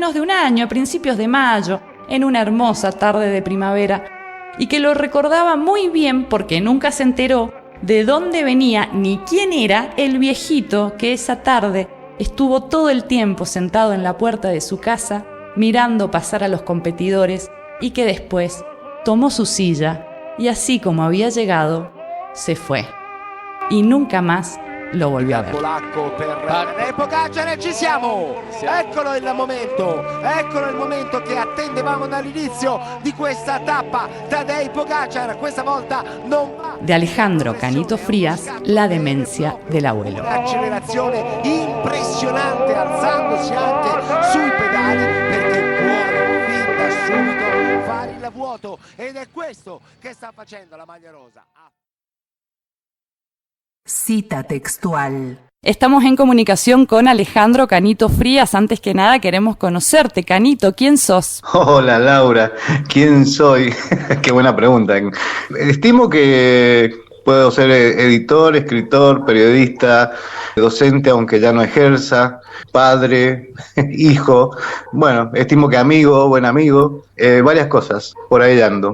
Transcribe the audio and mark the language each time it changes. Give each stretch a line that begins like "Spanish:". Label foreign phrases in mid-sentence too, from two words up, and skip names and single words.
Spanish: de un año, a principios de mayo, en una hermosa tarde de primavera, y que lo recordaba muy bien porque nunca se enteró de dónde venía ni quién era el viejito que esa tarde estuvo todo el tiempo sentado en la puerta de su casa mirando pasar a los competidores y que después tomó su silla y así como había llegado, se fue. Y nunca más lo volvió a ver.
Italian: Polacco per Tadej Pogačar, ci siamo! Eccolo il momento che attendevamo dall'inizio di questa tappa. Tadej Pogačar questa volta non va.
Spanish: De Alejandro Canito Frías, La demencia del abuelo.
Italian: Un'accelerazione impressionante, alzandosi anche sui pedali perché vuole fin da subito fare il vuoto ed è questo che sta facendo la maglia rosa.
Spanish: Cita textual. Estamos en comunicación con Alejandro Canito Frías. Antes que nada queremos conocerte. Canito, ¿quién sos? Hola Laura, ¿quién soy? Qué buena pregunta. Estimo que puedo ser editor, escritor, periodista, docente aunque ya no ejerza, padre, hijo, bueno, estimo que amigo, buen amigo, varias cosas, por ahí ando.